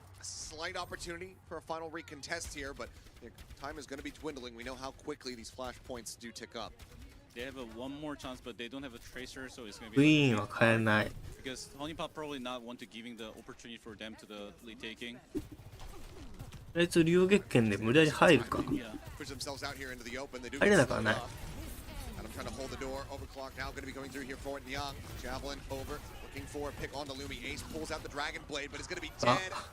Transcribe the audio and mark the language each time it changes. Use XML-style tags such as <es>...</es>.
<en>Slight opportunity for a final recontest here, but the time is going to be dwindling. We know how quickly these flash points do tick up. They have a one more chance, but they don't have a tracer, so it's going to</en> <ja>ク</ja> <en>be</en> <ja>イーンは変えない</ja> <en>because Honeypot probably not want to giving the opportunity for them to the lead taking.</en> <ja>あいつ竜月剣で無理やり入るか</ja> <en>Yeah. Push themselves out here into the open. They do</en> <ja>入れなくはない</ja> <en>Adam trying to hold the door. Overclock now going to be going through here for it. Young Javelin over, looking for a pick on the Lumi. Ace pulls out the Dragon Blade, but it's going to be dead.</en>